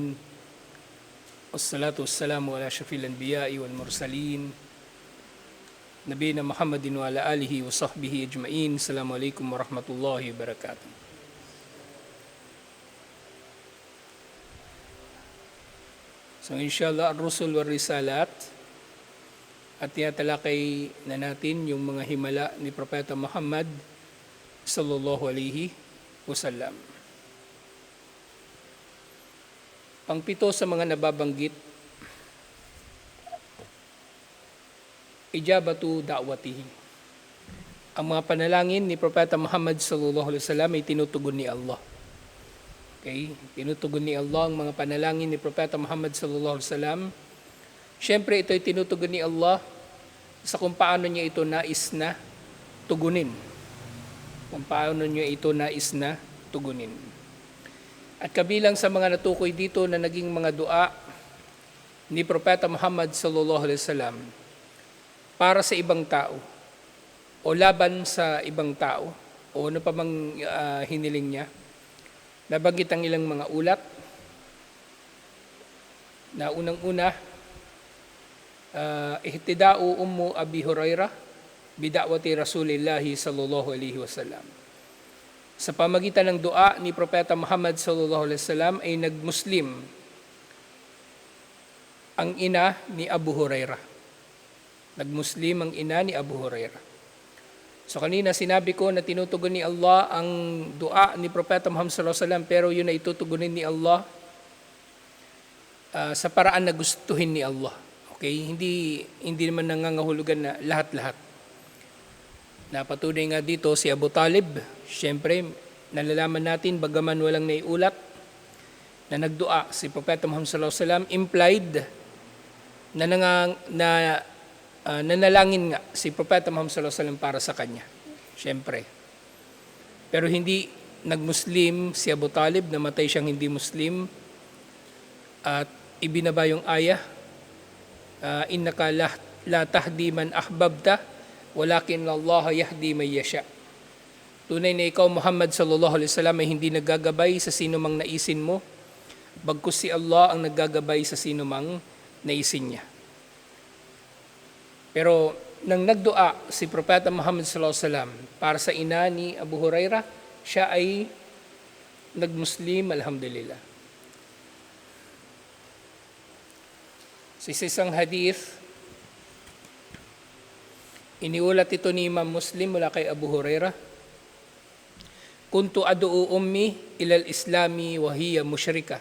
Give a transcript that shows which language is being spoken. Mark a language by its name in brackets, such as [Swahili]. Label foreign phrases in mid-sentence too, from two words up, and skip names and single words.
[Arabic] والصلاة والسلام على أشرف الأنبياء والمرسلين. نبينا محمد وعلى آله وصحبه أجمعين. السلام عليكم ورحمة الله وبركاته. So إن شاء الله، الرسل والرسالات. [Filipino] At tinatalakay na natin yung mga himala ni Propeta Muhammad [Arabic] صلى الله عليه وسلم. [Filipino] Pangpito sa mga nababanggit, [Arabic] إجابة دعوته. [Filipino] Ang mga panalangin ni Propeta Muhammad [Arabic] صلى الله عليه وسلم [Filipino] ay tinutugon ni Allah. Okay? Tinutugon ni Allah ang mga panalangin ni Propeta Muhammad [Arabic] صلى الله عليه وسلم. [Filipino] Siyempre, ito ay tinutugon ni Allah sa kung paano niya ito nais na tugunin. Kung paano niya ito nais na tugunin. At kabilang sa mga natukoy dito na naging mga dua ni Propeta Muhammad [Arabic] صلى الله عليه وسلم [Filipino] para sa ibang tao o laban sa ibang tao o ano pa mang hiniling niya, nabanggit ang ilang mga ulat na unang-una, [Arabic] اهتداء أم أبي هريرة بدعوة رسول الله صلى الله عليه وسلم. [Filipino] Sa pamagitan ng dua ni Propeta Muhammad [Arabic] صلى الله عليه وسلم [Filipino] ay nagmuslim ang ina ni Abu Hurairah. Nagmuslim ang ina ni Abu Hurairah. So kanina sinabi ko na tinutugon ni Allah ang dua ni Propeta Muhammad [Arabic] صلى الله عليه وسلم, [Filipino] pero yun ay tutugunin ni Allah sa paraan na gustuhin ni Allah. Okay, hindi naman nangangahulugan na lahat-lahat. Napatunay nga dito si Abu Talib, siyempre nalalaman natin bagaman walang naiulat na nagdua si Propeta Muhammad [Arabic] صلى الله عليه وسلم, [Filipino] implied na nanalangin nga si Propeta Muhammad [Arabic] صلى الله عليه وسلم [Filipino] para sa kanya. Siyempre. Pero hindi nagmuslim si Abu Talib, namatay siyang hindi Muslim at ibinaba yung ayah, [Arabic] إنك لا تهدي من أحببت ولكن الله يهدي من يشاء. [Filipino] Tunay na ikaw Muhammad [Arabic] صلى الله عليه وسلم [Filipino] ay hindi naggagabay sa sino mang naisin mo, bagkus si Allah ang naggagabay sa sino mang naisin niya. Pero nang nagdua si Propeta Muhammad [Arabic] صلى الله عليه وسلم [Filipino] para sa ina ni Abu Hurairah, siya ay nagmuslim, alhamdulillah. Sa isang hadith, iniulat ito ni Imam Muslim mula kay Abu Hurairah, [Arabic] كنت أدعو أمي إلى الإسلام وهي مشركة.